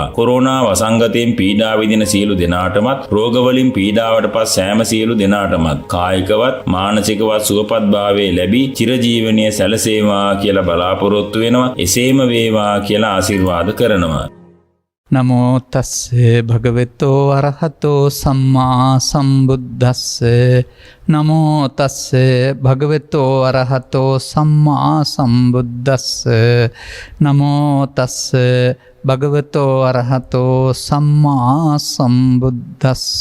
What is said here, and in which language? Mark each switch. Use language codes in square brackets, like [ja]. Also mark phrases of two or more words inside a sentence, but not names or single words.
[si] කොරෝනා වසංගතයෙන් පීඩා විඳින සියලු දෙනාටමත්, රෝග වලින් පීඩාවට පත් සෑම සියලු දෙනාටමත් කායිකවත් මානසිකවත් සුවපත් භාවයේ ලැබී චිරජීවනයේ සැලසේවා කියලා බලාපොරොත්තු වෙනවා. එසේම වේවා කියලා ආශිර්වාද කරනවා. [pi] නමෝ තස්සේ භගවතෝ අරහතෝ සම්මා සම්බුද්දස්ස. නමෝ තස්සේ භගවතෝ අරහතෝ සම්මා සම්බුද්දස්ස. නමෝ තස්සේ භගවතෝ අරහතෝ සම්මා සම්බුද්දස්ස.